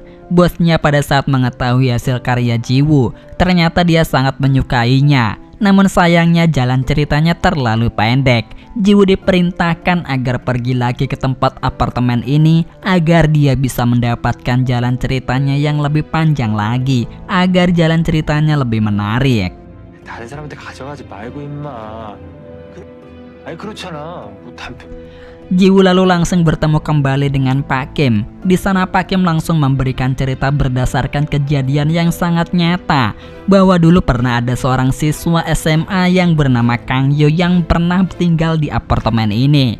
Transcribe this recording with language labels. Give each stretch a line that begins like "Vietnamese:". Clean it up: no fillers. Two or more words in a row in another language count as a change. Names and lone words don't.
Indonesian: Bosnya pada saat mengetahui hasil karya Ji-woo, ternyata dia sangat menyukainya. Namun sayangnya jalan ceritanya terlalu pendek. Ji-woo diperintahkan agar pergi lagi ke tempat apartemen ini agar dia bisa mendapatkan jalan ceritanya yang lebih panjang lagi, agar jalan ceritanya lebih menarik.
Korean: 다른 사람한테 가져가지 말고 임마. 아니 그렇잖아. 뭐 단편.
Indonesian: Ji-woo lalu langsung bertemu kembali dengan Pak Kim. Di sana Pak Kim langsung memberikan cerita berdasarkan kejadian yang sangat nyata, bahwa dulu pernah ada seorang siswa SMA yang bernama Kang Yoo yang pernah tinggal di apartemen ini.